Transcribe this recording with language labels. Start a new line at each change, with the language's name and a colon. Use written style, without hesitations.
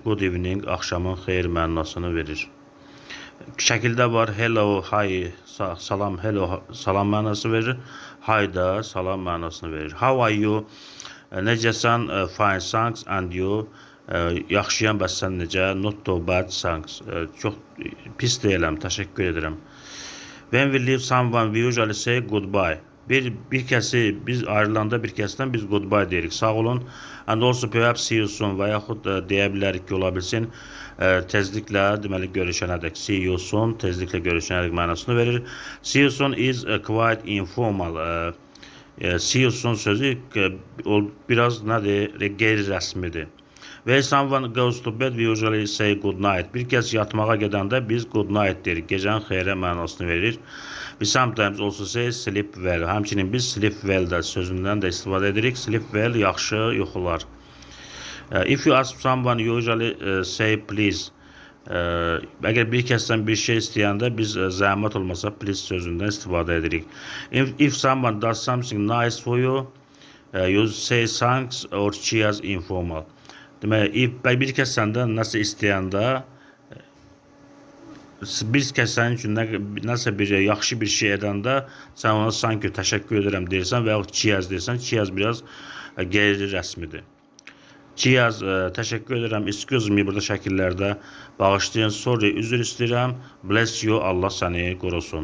English: Good evening,
Azerbaijani: axşamın xeyir mənasını verir. Şəkildə var hello, hi, salam, hello, salam mənası verir. Hi da salam mənasını verir.
English: How are you?
Azerbaijani: Necəsən?
English: Fine, thanks. And you?
Azerbaijani: Yaxşıyam, bəs sən necə?
English: Not too bad, thanks.
Azerbaijani: Çox pis deyiləm, təşəkkür edirəm.
English: When we leave someone, we usually say goodbye.
Azerbaijani: Bir kəsi biz ayrılanda bir kəsdən biz goodbye deyirik. Sağ olun.
English: And also perhaps see you soon
Azerbaijani: və yaxud deyə bilərik ki, ola bilsin tezliklə, deməli görüşənədək.
English: See you soon,
Azerbaijani: tezliklə görüşənədək mənasını verir.
English: See you soon is quite informal. See you soon
Azerbaijani: sözü biraz nədir? Qeyri-rəsmidir.
English: When someone goes to bed, we usually say good night.
Azerbaijani: Bir kəs yatmağa gedəndə biz good night deyirik. Gecən xeyrə mənasını verir.
English: We sometimes also say sleep well.
Azerbaijani: Həmçinin biz sleep well da sözündən də istifadə edirik.
English: Sleep well,
Azerbaijani: yaxşı yuxular.
English: If you ask someone, you usually say please.
Azerbaijani: Əgər bir kəsdən bir şey istəyəndə biz zəhmət olmasa please sözündən istifadə edirik.
English: If someone does something nice for you, you say thanks or cheers informal.
Azerbaijani: Deməli, bir kəs səndən nəsə istəyəndə, bir kəs sənin üçün nəsə bir yaxşı bir şey edəndə, sən ona sanki təşəkkür edirəm deyirsən və yaxud cheers deyirsən. Cheers biraz qeyri-rəsmidir. Cheers, təşəkkür edirəm, excuse me burada şəkillərdə bağışlayın, sorry, üzr istəyirəm, bless you, Allah səni qorusun.